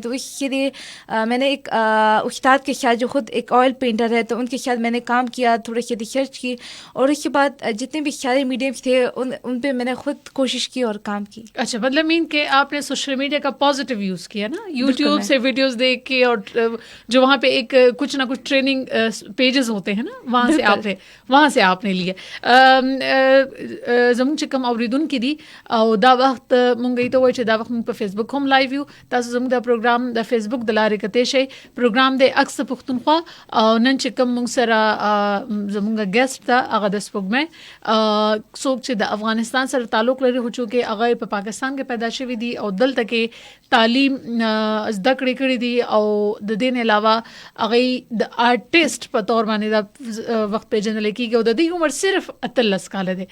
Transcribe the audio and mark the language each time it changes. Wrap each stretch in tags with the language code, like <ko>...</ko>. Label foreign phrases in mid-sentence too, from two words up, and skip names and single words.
<ur>تو اس کے لیے میں نے ایک استاد کے ساتھ جو خود ایک</ur> <en>oil painter</en> <ur>ہے، تو ان کے ساتھ میں نے کام کیا، تھوڑی سی ریسرچ کی، اور اس کے بعد جتنے بھی سارے میڈیمس تھے ان پہ میں نے خود کوشش کی اور کام کی. اچھا، مطلب مین کہ آپ نے</ur> <en>social media</en> <ur>کا</ur> <en>positive use</en> <ur>کیا نا، یوٹیوب سے ویڈیوز دیکھ کے، اور جو وہاں پہ ایک کچھ نہ کچھ</ur> <en>training pages</en> <ur>ہوتے ہیں نا، وہاں سے آپ نے لیا.</ur> <ps>زموږ چې کوم اوریدونکي دي او دا وخت مونږ ته وایي چې دا وخت مونږ په فیسبوک هم لایو یو، تاسو زموږ د پروګرام د فیسبوک د لارې کتئ شئ. پروګرام د اکس پښتونخوا، او نن چې کوم مونږ سره زموږ ګیسټ ده هغه د سپوږمۍ څوک چې د افغانستان سره تعلق لري، خو چې هغه په پاکستان کې پیدا شوي دي او دلته کې تعلیم زده کړې کړې دي، او د دې نه علاوه هغه د آرټیسټ په تور باندې دا وخت پیژندل کېږي، او د دې عمر صرف 18 کاله دی.</ps>